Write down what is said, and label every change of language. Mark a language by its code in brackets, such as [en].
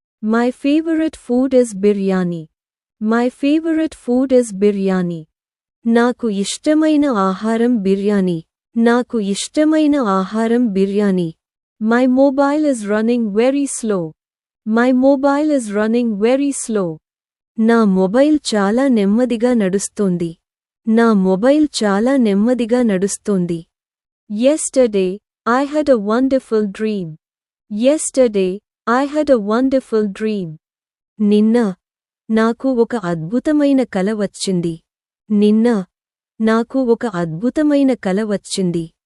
[en] My favorite food is biryani. My favorite food is biryani. [te] నాకు ఇష్టమైన ఆహారం బిర్యానీ. నాకు ఇష్టమైన ఆహారం biryani. [en] My mobile is running very slow. My mobile is running very slow. [te] నా mobile చాలా నెమ్మదిగా నడుస్తోంది. నా మొబైల్ చాలా నెమ్మదిగా నడుస్తోంది. [en] Yesterday, I had a wonderful dream. Yesterday, I had a wonderful dream. [te] నిన్న నాకు ఒక అద్భుతమైన కల వచ్చింది. నిన్న నాకు ఒక అద్భుతమైన కల వచ్చింది.